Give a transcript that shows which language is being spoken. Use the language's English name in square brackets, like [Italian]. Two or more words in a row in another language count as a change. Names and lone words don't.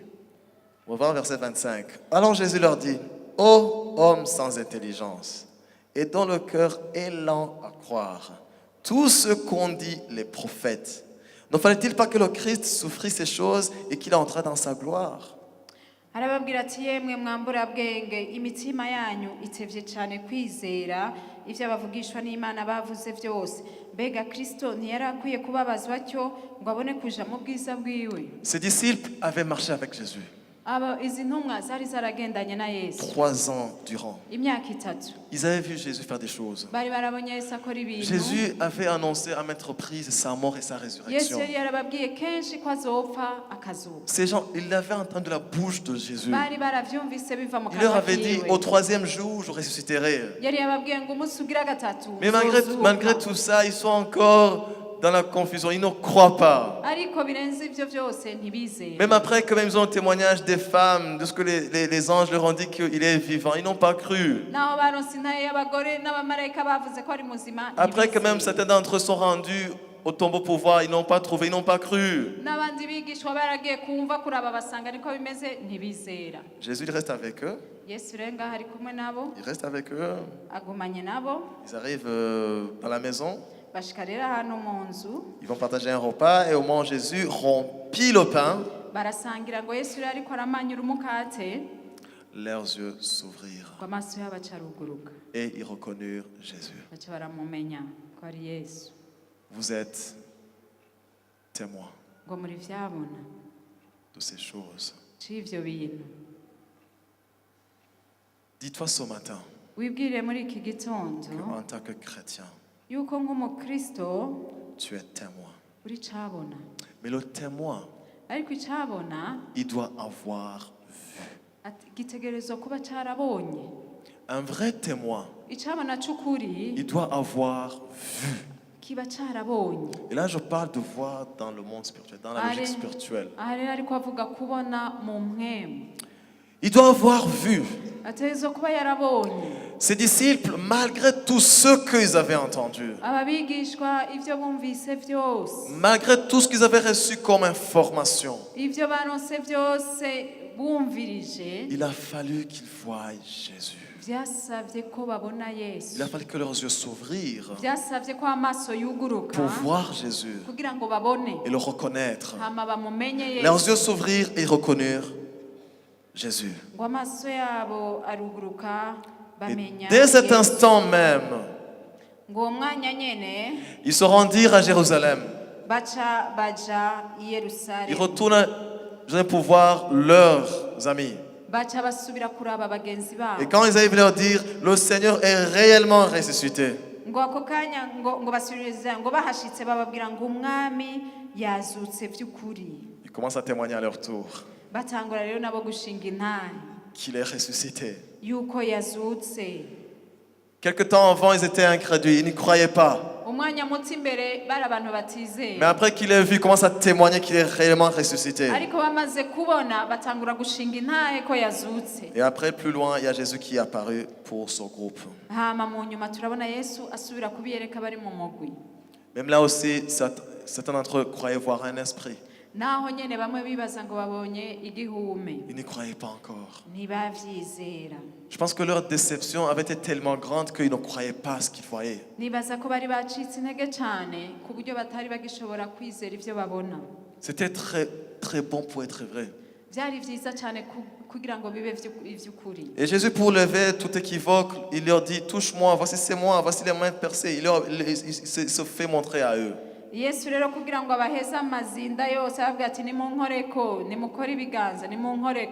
[French] on va voir verset 25. Alors Jésus leur dit, ô hommes sans intelligence, et dont le cœur est lent à croire, tout ce qu'ont dit les prophètes, ne fallait-il pas que le Christ souffrit ces choses et qu'il entrât dans sa gloire? [Rundi] arababwira ati yemwe mwambura bwenge imitima yanyu itevye cyane kwizera ivyo abavugishwa n'Imana bavuze byose mbega Kristo ntiyari akwiye kubabazwa atyo ngo abone kuja mu bwiza bwiwe. [French] Ces disciples avaient marché avec Jésus [Rundi] izi ntumwa zari zaragendanye na Yesu [French] 3 ans durant. [Rundi] imyaka 3. [French] Ils avaient vu Jésus faire des choses. [Rundi] bari barabonye Yesu akora ibintu. [French] Jésus avait annoncé à maintes reprises sa mort et sa [Rundi] Yesu [French] résurrection. [Rundi] yari yarababwiye kenshi ko azopfa akazuka. [French] Ces gens, ils l'avaient entendu de la bouche de Jésus. [Rundi] bari baravyumvise biva mu [French] Il leur [Rundi] kanwa [French] avait dit, [Rundi] kiwe. [French] au 3e jour, je ressusciterai. [Rundi] yari yababwiye ngo umunsi ugira gatatu [French] Mais [Rundi] uzozuka. [French] malgré tout ça, ils sont encore dans la confusion. Ils ne croient pas. [Rundi] ariko birenze ivyo byose ntibizeye. [French] Même après, quand même, ils ont le témoignage des femmes, de ce que les anges leur ont dit qu'il est vivant. Ils n'ont pas cru. [Rundi] naho baronse intahe y'abagore n'abamarayika bavuze ko ari muzima [French] Après, quand même, [Rundi] ntibizeye. [French] certains d'entre eux sont rendus au tombeau pour voir. Ils n'ont pas trouvé, ils n'ont pas cru. [Rundi] n'abandi bigishwa baragiye kumva kuraba basanga niko bimeze ntibizera. [French] Jésus, il reste avec eux. [Rundi] Yesu renga hari kumwe nabo [French] Il reste avec eux. [Rundi] agumanye nabo [French] Ils arrivent dans la maison. [Rundi] bashika rero ahantu mu nzu [French] Ils vont partager un repas. Et au moment où Jésus rompit le pain, [Rundi] barasangira ngo Yesu rero ariko aramanyura umukate [French] leurs yeux s'ouvrirent. [Rundi] ngo amaso yabo acaruguruka [French] Et ils reconnurent Jésus. [Rundi] baca baramumenya ko ari Yesu [French] Vous êtes témoins [Rundi] ngo muri vyabona [French] de ces choses. [Rundi] c'ivyo bintu. [French] Dis-toi ce matin [Rundi] wibwire muri iki gitondo [French] qu'en tant que chrétien, [Rundi] yuko nk'umukristo [French] tu es témoin. [Rundi] uri cabona [French] Mais le témoin, [Rundi] ariko icabona [French] il doit avoir vu. [Rundi] gitegerezwa kuba carabonye. [French] Un vrai témoin, [Rundi] icabona c'ukuri [French] il doit avoir vu. [Rundi] kiba carabonye. [French] Et là, je parle de voir dans le monde spirituel, dans la logique spirituelle. [Rundi] aha rero ariko avuga kubona mu mpwemu. [French] Il doit avoir vu. [Rundi] ategerezwa kuba yarabonye. [French] Ces disciples, malgré tout ce qu'ils avaient entendu, [Rundi] aba bigishwa ivyo bumvise vyose [French] malgré tout ce qu'ils avaient reçu comme information, [Rundi] ivyo baronse vyose bumvirije [French] il a fallu qu'ils voient Jésus. [Rundi] vyasavye ko babona [French] Il [Rundi] Yesu. [French] a fallu que leurs yeux s'ouvrirent [Rundi] vyasavye ko amaso yuguruka [French] pour voir Jésus [Rundi] kugira ngo babone [French] et le reconnaître. [Rundi] hama bamumenye [French] Leurs [Rundi] Yesu. [French] yeux s'ouvrirent et ils reconnurent Jésus. [Rundi] ngo amaso yabo aruguruka [French] Et [Rundi] bamenya [French] dès cet [Rundi] Yesu. [French] instant même, [Rundi] ngo uwo mwanya nyene [French] ils se rendirent à Jérusalem. [Rundi] baca baja i [French] Ils [Rundi] Yerusalemu [French] retournent pour voir leurs amis. [Rundi] baca basubira kuraba bagenzi [French] Et [Rundi] babo [French] quand ils arrivent leur dire, le Seigneur est réellement ressuscité, [Rundi] ngo ako kanya ngo basubiriza ngo bahashitse bababwira ngo umwami yazutse by'ukuri. [French] ils commencent à témoigner à leur tour [Rundi] batangura rero nabo gushinga intare [French] qu'il est ressuscité. [Rundi] yuko yazutse. [French] Quelque temps avant, ils étaient incrédules, ils n'y croyaient pas. [Rundi] umwanya muto imbere bari abantu [French] Mais [Rundi] batizera [French] après qu'il ait vu, il commence à témoigner qu'il est réellement ressuscité. [Rundi] ariko bamaze kubona batangura gushinga intahe ko yazutse. [French] Et après, plus loin, il y a Jésus qui est apparu pour son groupe. [Rundi] Hama mu nyuma turabona Yesu asubira kubiyereka bari mu mugwi. [French] Même là aussi, certains d'entre eux croyaient voir un esprit. [Rundi] Naho nyene bamwe bibaza ngo babonye igihume [French] Ils n'y croyaient pas encore. [Rundi] ntibavyizera. [French] Je pense que leur déception avait été tellement grande qu'ils ne croyaient pas à ce qu'ils voyaient. [Rundi] Nibaza ko bari bacitse intege cyane ku buryo batari bagishobora kwizera ivyo babona. [French] C'était très, très bon pour être vrai. [Rundi] Byari vyiza cyane kugira ngo bibe ivy'ukuri. [French] Et Jésus, pour lever tout équivoque, il leur dit, touche-moi, voici c'est moi, voici les mains percées. Il se fait montrer à eux. [Rundi] Yesu rero kugira ngo abaheze amazinda yose aravuga ati nimunkoreko nimukore ibiganza nimunkoreko.